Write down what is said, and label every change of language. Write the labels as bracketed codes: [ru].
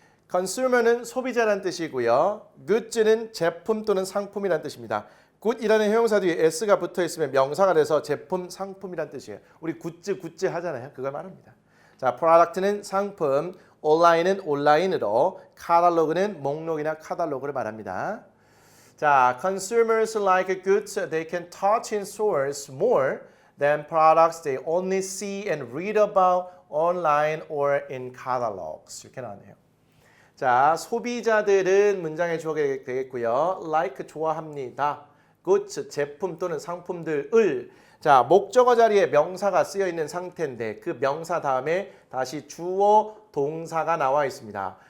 [ko] consumer는 소비자란 뜻이고요. goods는 제품 또는 상품이란 뜻입니다. good이라는 형용사 뒤에 s가 붙어 있으면 명사가 돼서 제품, 상품이란 뜻이에요. 우리 굿즈 하잖아요. 그걸 말합니다. 자, product는 상품, online은 온라인으로, 카탈로그는 목록이나 카탈로그를 말합니다. [en] 자, consumers like goods they can touch in stores more than products they only see and read about online or in catalogs. [ko] 이렇게 나왔네요. 자, 소비자들은 문장의 주어가 되겠고요. like 좋아합니다. goods 제품 또는 상품들을 자, 목적어 자리에 명사가 쓰여 있는 상태인데 그 명사 다음에 다시 주어 동사가 나와 있습니다.